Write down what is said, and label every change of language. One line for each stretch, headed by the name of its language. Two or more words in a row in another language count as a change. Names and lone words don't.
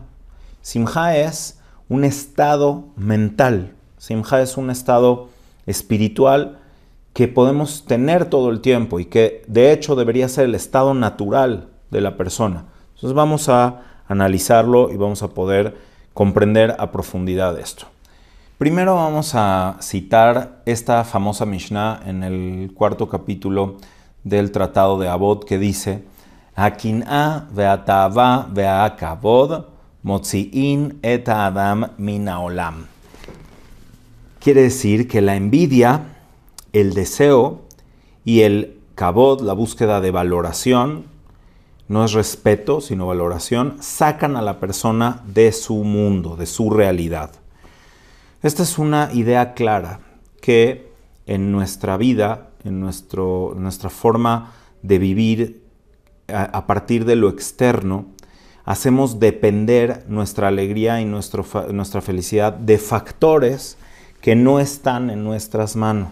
Spanish: Simjá es un estado mental, simjá es un estado espiritual que podemos tener todo el tiempo y que de hecho debería ser el estado natural de la persona. Entonces vamos a analizarlo y vamos a poder comprender a profundidad esto. Primero vamos a citar esta famosa Mishnah en el 4º capítulo del Tratado de Avot, que dice:
Hebrew: הקנאה והתאוה והכבוד מוציאין את האדם מן העולם.
Spanish: Quiere decir que la envidia, el deseo y el kavod, la búsqueda de valoración, no es respeto, sino valoración, sacan a la persona de su mundo, de su realidad. Esta es una idea clara que en nuestra vida, en nuestra forma de vivir a partir de lo externo, hacemos depender nuestra alegría y nuestra felicidad de factores que no están en nuestras manos.